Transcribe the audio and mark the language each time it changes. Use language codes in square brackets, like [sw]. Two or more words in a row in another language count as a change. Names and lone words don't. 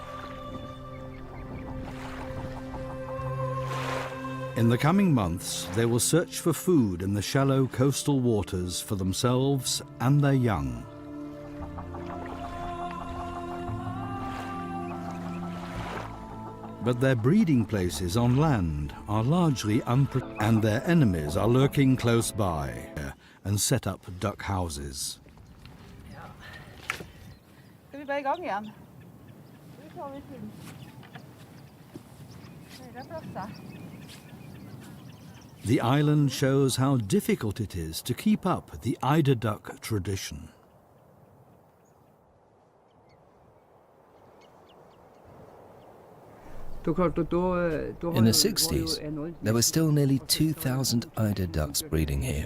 [en] In the coming months, they will search for food in the shallow coastal waters for themselves and their young. But their breeding places on land are largely unprotected, and their enemies are lurking close by and set up duck houses. [no] Skal vi bare I gang igjen? Vi tar litt til. Høyre plasser. [en] The island shows how difficult it is to keep up the eider duck tradition. In the 60s, there were still nearly 2,000 eider ducks breeding here.